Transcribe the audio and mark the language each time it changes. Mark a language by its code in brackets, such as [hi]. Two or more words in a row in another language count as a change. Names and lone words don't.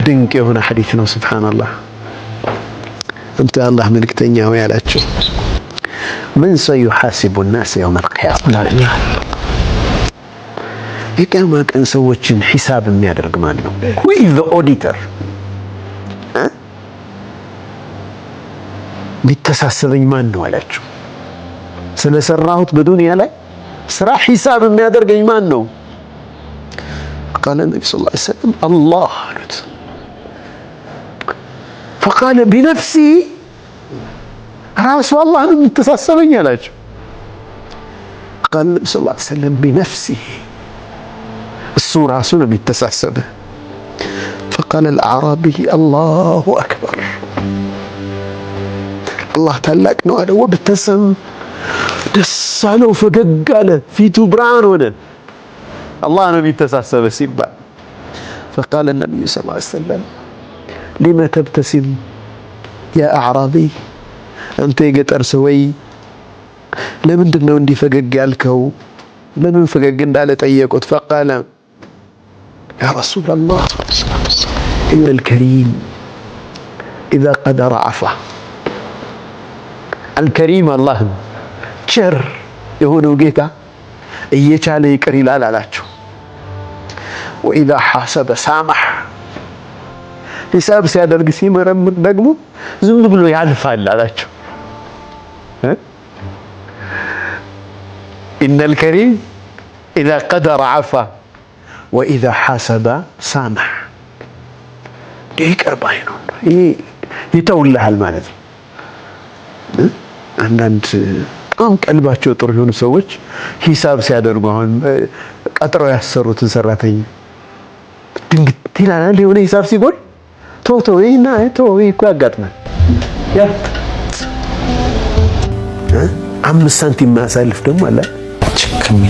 [am] ድንቅ የሆነ ሐዲስ ነው። ሱብሃንአላህ አንተ አላህ መልእክተኛው ያላችሁ ምን [ar] سيحاسب الناس يوم القيامة [am] የቂያማ ቀን ሰዎችን ሒሳብ የሚያደርግ ማን ነው? [en] who is the auditor? [am] ቢተሳሰበኝ ማን ነው አላችሁ። ስለሰራሁት በዱንያ ላይ ስራ ሒሳብ የሚያደርገኝ ማን ነው? [ar] قال النبي صلى الله عليه وسلم الله አሉት። فقال بنفسي [am] ራሱ አላህ ነው የሚተሳሰበኝ አላችሁ። [ar] قال النبي صلى الله عليه وسلم بنفسه [am] እሱ ራሱ ነው የሚተሳሰበህ። [ar] فقال الأعرابي الله أكبر [am] አላህ ታላቅ ነው አለ። ወብተሰም ደስ አለው፣ ፈገግ አለ፣ ፊቱ ብርሃን ሆነ። አላህ ነው የሚተሳሰበህ ሲባል [ar] فقال النبي صلى الله عليه وسلم لما تبتسم يا أعرابي [am] አንተ የገጠር ሰውዬ ለምንድን ነው እንዲህ ፈገግ ያልከው? ለምን ፈገግ እንዳለ ጠየቁት። [ar] فقال يا رسول الله إن الكريم إذا قدر عفا الكريم الله [am] ቸር የሆነው ጌታ እየቻለ ይቅር ይላል አላቸው። [ar] وإذا حاسب سامح [am] ሂሳብ ሲያደርግ ሲመረምር ደግሞ ዝም ብሎ ያልፋል አላቸው። [ar] إن الكريم إذا قدر عفا وإذا حاسب سامح [am] ይቅር ባይ ነው ይተውልሃል ማለት ነው። አንዳንድ በጣም ቀልባቸው ጥሩ የሆኑ ሰዎች ሂሳብ ሲያደርጉ አሁን ቀጥረው ያሰሩትን ሰራተኛ ድንግት ይላል የሆነ ሂሳብ ሲጎል ቶቶ ይና ቶ እኮ ያጋጥማል። ያ 5 ሳንቲም ማሳልፍ ደግሞ አለ ከሚል